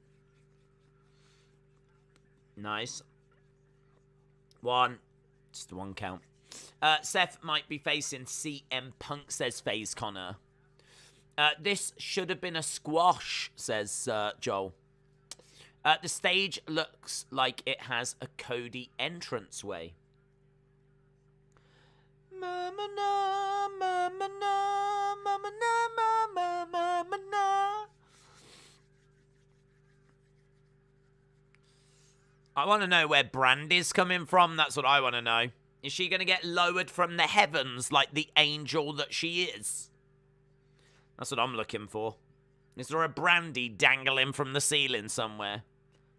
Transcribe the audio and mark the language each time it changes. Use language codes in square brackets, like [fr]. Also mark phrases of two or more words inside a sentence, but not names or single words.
[en] Nice. Just one count. Seth might be facing CM Punk, says FaZe Connor. This should have been a squash, says Joel. The stage looks like it has a Cody entranceway. Mama na, mama na, mama na, mama, mama na. I want to know where Brandy's coming from. That's what I want to know. Is she going to get lowered from the heavens like the angel that she is? That's what I'm looking for. Is there a Brandy dangling from the ceiling somewhere?